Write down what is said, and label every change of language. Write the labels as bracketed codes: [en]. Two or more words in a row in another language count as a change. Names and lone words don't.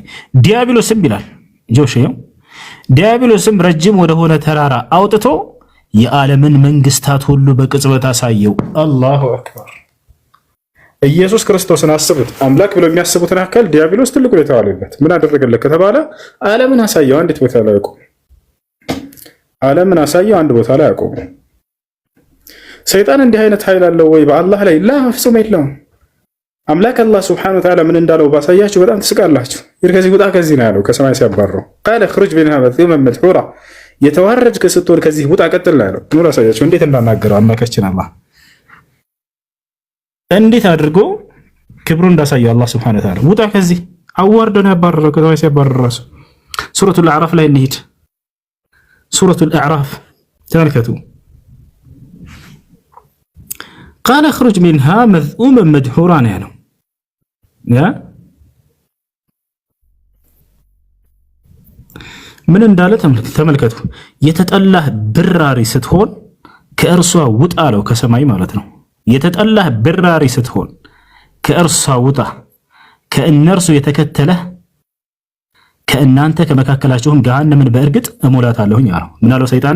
[am] ዲያብሎስም ይላል ጆሽዮ ዲያብሎስም ረጅም ወደሆነ ተራራ አውጥቶ የዓለምን መንግስታት ሁሉ በቅጽበት አሳየው። [ar] الله أكبر። [am] ኢየሱስ ክርስቶስን አስቡት። አምላክ ብለው የሚያስቡትን አካል ዲያብሎስ ትልቅ ሁኔታ አለበት። ምን አደረገለት ከተባለ ዓለምን አሳየው። አንዲት ቦታ ላይ አቆመ። ዓለምን አሳየው፣ አንድ ቦታ ላይ አቆመ። ሰይጣን እንዲህ አይነት ኃይል አለው ወይ በአላህ ላይ? ላ ፍጹም የለውም። አምላክ አላህ [ar] سبحانه وتعالى [am] ምን እንዳለው ባሳያችሁ በጣም ትስቃላችሁ። ይር ከዚህ ውጣ ከዚህ ነው ያለው ከሰማይ ሲያባረው ቃለ [ar] خرج منها مذءوما مدحورا [am] የተዋረድክ ስትሆን ከዚህ ውጣ ቀጥል ነው ያለው። ኑር አሳያችሁ እንዴት እንዳናገረው አምላካችን አላህ እንዴት አድርጎ ክብሩ እንዳሳየው አላህ [ar] سبحانه وتعالى [am] ውጣ ከዚህ አዋርዶ ነው ያባረረው ከሰማይ ሲያባረው ራሱ። ሱረቱል አዕራፍ ላይ እንሂድ። ሱረቱል አዕራፍ ተመልከቱ። ቃለ [ar] خرج منها مذءوما مدحورا [am] ነው ያለው። ምን እንዳለ ተመልከቱ። የተጠላህ ብራሪ ስትሆን ከእርሷ ውጣ አለው። ከሰማይ ማለት ነው። የተጠላህ ብራሪ ስትሆን ከእርሷ ውጣ፣ ከእነርሱ የተከተለህ ከእናንተ ከመካከላችሁም ገሃነምን በእርግጥ እሞላታለሁኝ አለው። ምን አለው ሰይጣንን?